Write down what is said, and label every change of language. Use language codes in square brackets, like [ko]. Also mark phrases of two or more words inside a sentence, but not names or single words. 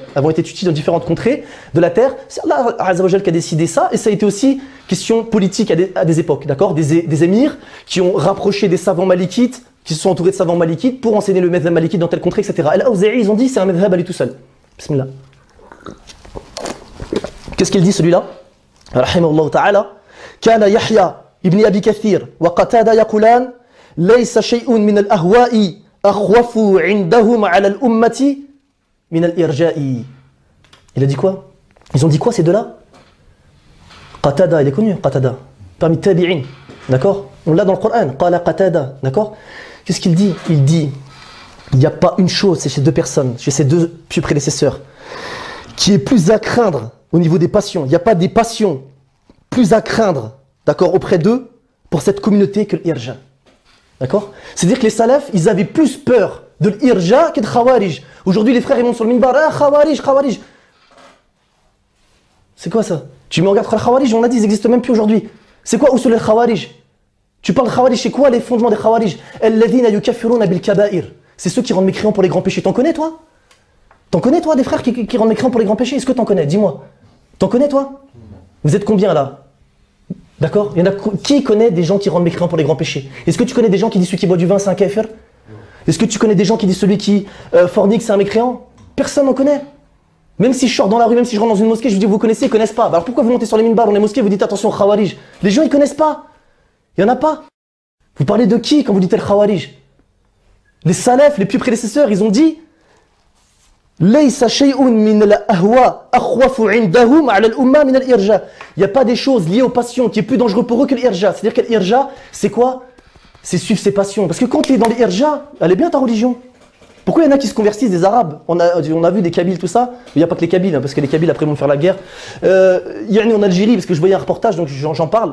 [fr] Elles vont être étudiées dans différentes contrées de la terre. C'est Allah [ar] عز وجل [fr] qui a décidé ça, et ça a été aussi question politique à des époques, d'accord, des émirs qui ont rapproché des savants malikites, qui se sont entourés de savants malikites pour enseigner le madhhab malikite dans telle contrée, etc. Al-Awza'i, ils ont dit c'est un madhhab à lui tout seul. Bismillah. Qu'est-ce qu'il dit celui-là? [ar] رحمه الله تعالى. كان يحيى بن أبي كثير وقتادة يقولان ليس شيء من الأهواء أخوف عندهم على الأمة من الإرجاء. [fr] Il a dit quoi? Ils ont dit quoi ces deux-là? Qatada, il est connu, Qatada, parmi tabi'in, d'accord? On l'a dans le Coran, Qala Qatada, d'accord? Qu'est-ce qu'il dit? Il dit, il n'y a pas une chose, c'est chez deux personnes, chez ces deux pieux prédécesseurs, qui est plus à craindre au niveau des passions. Il n'y a pas des passions plus à craindre, d'accord, auprès d'eux, pour cette communauté que l'irja. D'accord? C'est-à-dire que les salafs, ils avaient plus peur de l'irja que de khawarij. Aujourd'hui, les frères, ils montent sur le minbar, ah, khawarij, khawarij. C'est quoi ça? Tu me regardes, les khawarij, on a dit, ils n'existent même plus aujourd'hui. C'est quoi [ar] أصول الخوارج? [fr] Tu parles de khawarij, c'est quoi les fondements des khawarij? [ar] الذين يكفرون بالكبائر. [fr] C'est ceux qui rendent mécréants pour les grands péchés. T'en connais, toi? T'en connais, toi, des frères qui rendent mécréants pour les grands péchés? Est-ce que t'en connais? Dis-moi. T'en connais, toi? Vous êtes combien, là? D'accord? Il y en a qui connaît des gens qui rendent mécréants pour les grands péchés? Est-ce que tu connais des gens qui disent celui qui boit du vin, c'est un kafir? Est-ce que tu connais des gens qui disent celui qui fornique, c'est un mécréant? Personne n'en connaît. Même si je sors dans la rue, même si je rentre dans une mosquée, je vous dis, vous connaissez, ils connaissent pas. Alors pourquoi vous montez sur les minbars dans les mosquées, vous dites attention, khawarij? Les gens, ils connaissent pas. Il y en a pas. Vous parlez de qui quand vous dites [ar] الخوارج? [fr] Les salafs, les plus prédécesseurs, ils ont dit [ar] ليس شيء من الأهواء أخوف عندهم على الأمة من الإرجاء. [fr] Il n'y a pas des choses liées aux passions qui est plus dangereux pour eux que l'irja. C'est-à-dire que l'irja, c'est quoi? C'est suivre ses passions. Parce que quand tu es dans l'irja, elle est bien ta religion. Pourquoi il y en a qui se convertissent, des arabes? On a vu des Kabyles, tout ça. Il n'y a pas que les Kabyles, hein, parce que les Kabyles après vont faire la guerre. Il y en a en Algérie, parce que je voyais un reportage, donc j'en parle.